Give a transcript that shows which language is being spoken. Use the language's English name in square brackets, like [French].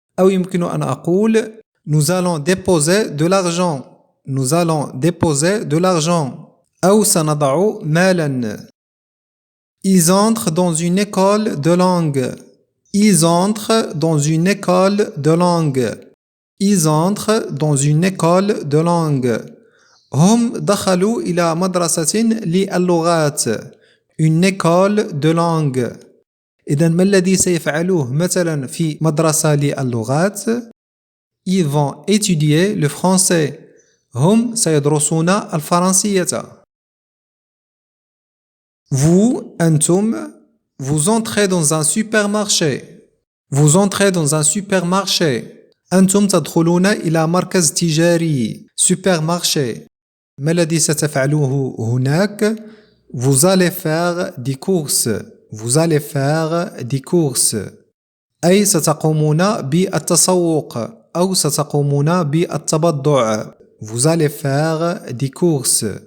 [Arabic] أو يمكن أن أقول [French] nous allons déposer de l'argent nous allons déposer de l'argent [Arabic] أو سنضع مالا. [French] ils entrent dans une école de langue ils entrent dans une école de langue Ils entrent dans une école de langue. [Arabic] هم دخلوا إلى مدرسة للغات. [French] Une école de langue. [Arabic] إذا ما الذي سيفعلوه مثلا في مدرسة للغات؟ [French] Ils vont étudier le français. [Arabic] هم سيدرسون الفرنسية. [French] Vous, أنتم, vous entrez dans un supermarché. Vous entrez dans un supermarché. [Arabic] أنتم تدخلون إلى مركز تجاري. [French] Supermarché. [Arabic] ما الذي ستفعلوه هناك؟ [French] Vous allez faire des courses. Vous allez faire des courses. [Arabic] أي ستقومون بالتسوق أو ستقومون بالتبضع. [French] Vous allez faire des courses.